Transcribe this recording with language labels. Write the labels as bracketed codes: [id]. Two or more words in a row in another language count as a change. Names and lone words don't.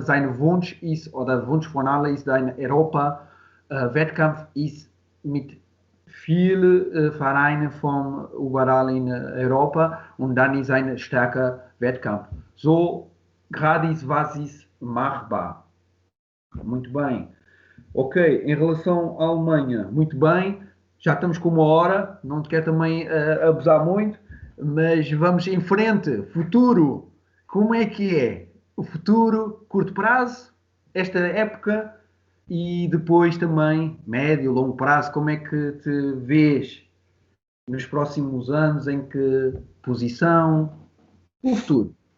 [de] Sein Wunsch ist, oder Wunsch von allen ist, ein Europa-Wettkampf ist mit vielen Vereinen von überall in Europa und dann ist ein starker Wettkampf. So gerade ist, was ist machbar. [pt] Muito bem. Ok, em relação à Alemanha, muito bem. Já estamos com 1 hora, não te quero também abusar muito, mas vamos em frente. Futuro, como é que é? o futuro, curto prazo, esta época e depois também médio, longo prazo, como é que te vês nos próximos anos, em que posição, o futuro?